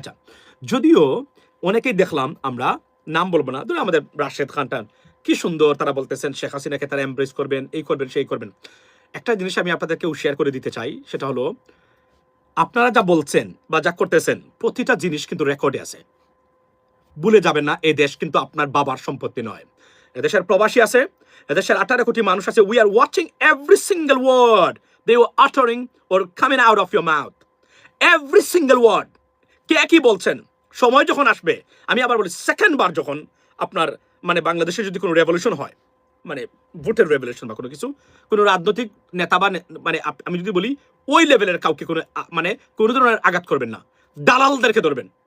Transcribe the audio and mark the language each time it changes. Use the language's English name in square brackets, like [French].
[Bangla] আচ্ছা, যদিও অনেকেই দেখলাম, আমরা নাম বলবো না, ধরুন আমাদের রাশেদ খানটান, কি সুন্দর তারা বলতেছেন শেখ হাসিনাকে তারা এমব্রেস করবেন, এই করবেন, সেই করবেন। একটা জিনিস আমি আপনাদেরকেও শেয়ার করে দিতে চাই, সেটা হলো আপনারা যা বলছেন বা যা করতেছেন প্রতিটা জিনিস কিন্তু রেকর্ডে আছে। ভুলে যাবেন না, এই দেশ কিন্তু আপনার বাবার সম্পত্তি নয়। এদেশের প্রবাসী আছে, এদেশের 18 কোটি মানুষ আছে। [English] We are watching every single word they were uttering or coming out of your mouth, every single word। [Bangla] কে কি বলছেন, সময় যখন আসবে, আমি আবার বলি, সেকেন্ড বার যখন আপনার বাংলাদেশে যদি কোনো রেভলিউশন হয়, ভোটের রেভলিউশন বা কোনো কিছু, কোনো রাজনৈতিক নেতা বা আমি যদি বলি ওই লেভেলের কাউকে কোনো ধরনের আঘাত করবেন না, দালালদেরকে ধরবেন।